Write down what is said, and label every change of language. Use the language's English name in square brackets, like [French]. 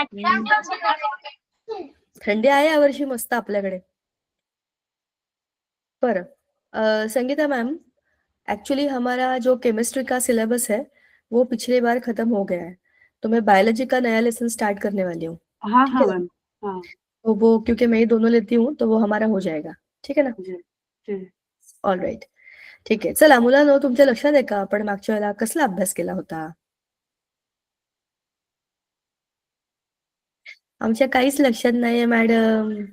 [Marathi] थंडी आहे यावर्षी मस्त आपल्याकडे. [Hindi] बरं संगीता मैम, एक्चुअली हमारा जो केमिस्ट्री का सिलेबस है वो पिछले बार खत्म हो गया है, तो मैं बायोलॉजी का नया लेसन स्टार्ट करने वाली हूँ. हाँ ठीक हाँ है ना? मैम, हाँ तो वो क्योंकि मैं ही दोनों लेती हूँ तो वो हमारा हो जाएगा. [Marathi] ठीक आहे ना? जी जी. All right. ठीक आहे. चला मुलांनो, तुमच्या लक्षात आहे का आपण मागच्या वेळेला कसला अभ्यास केला होता? आमच्या काहीच लक्षात नाहीये मॅडम.